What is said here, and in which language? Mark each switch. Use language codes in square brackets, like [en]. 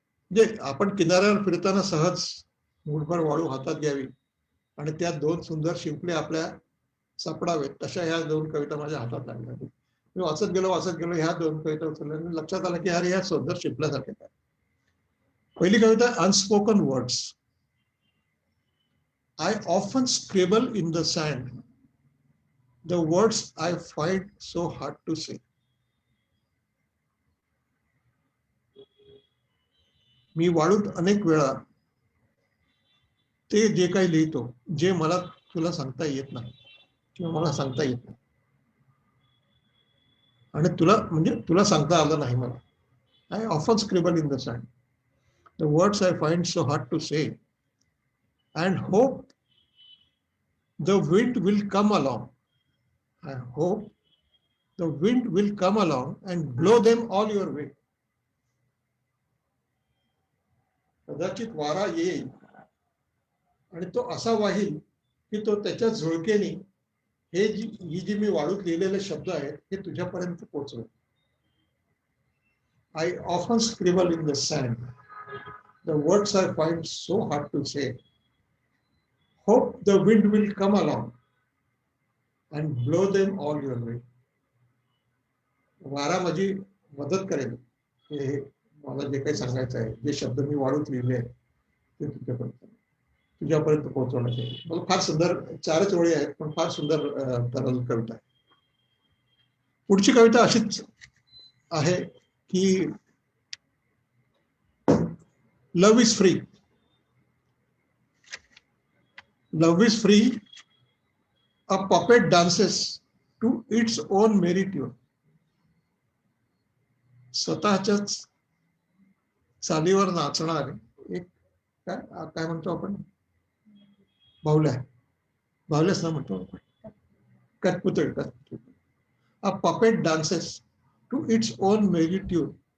[mr] म्हणजे आपण किनाऱ्यावर फिरताना सहज मूठभर वाळू हातात घ्यावी आणि त्या दोन सुंदर शिंपले आपल्या सापडावेत तशा ह्या दोन कविता माझ्या हातात लागल्या. मी वाचत गेलो ह्या दोन कविता उचलल्या लक्षात आलं की अरे ह्या सुंदर शिंपल्यासारख्या काय. पहिली कविता [en] Unspoken words. I often scribble in the sand the words I find so hard to say. [mr] मी वाळूत अनेक वेळा ते जे काही लिहितो जे मला तुला सांगता येत नाही किंवा मला सांगता येत नाही आणि तुला सांगता आलं नाही मला. [en] I often scribble in the sand the words I find so hard to say and hope the wind will come along. I hope the wind will come along and blow them all your way. [mr] कदाचित वारा येईल आणि तो असा वाहील की तो त्याच्या झुळकेने ही जी मी वाळूत लिहिलेले शब्द आहेत हे तुझ्यापर्यंत पोहोचवेल. [en] I often scribble in the sand the words I find so hard to say. Hope the wind will come along and blow them all your way. [mr] वारा माझी मदत करेल हे मला जे काही सांगायचं आहे जे शब्द मी वाळूत लिहिले आहेत ते तुझ्यापर्यंत पोहोचवण्यासाठी. मला फार सुंदर 4च ओळी आहेत पण फार सुंदर तरल कविता आहे. पुढची कविता अशीच आहे की [en] Love is free. Love is free. A puppet dances to its own merry tune. [mr] स्वतःच्याच चालीवर नाचणारे एक काय काय म्हणतो आपण, बाहुल्या, बाहुल्याच ना म्हणतो आपण, कठपुतळी. [en] A puppet dances to its own merry tune.